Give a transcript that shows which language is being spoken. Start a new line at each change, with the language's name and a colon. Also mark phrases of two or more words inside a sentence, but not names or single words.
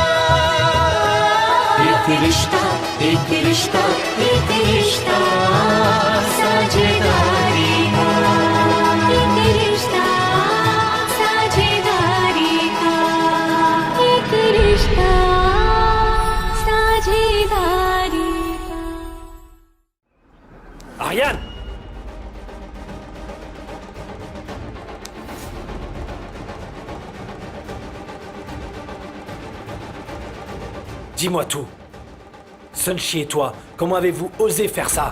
Hindi: एक रिश्ता एक रिश्ता एक रिश्ता साझेदारी का एक रिश्ता साझेदारी का एक रिश्ता साझेदारी का
French: Ariane! Dis-moi tout. Sunshi et toi, comment avez-vous osé faire ça?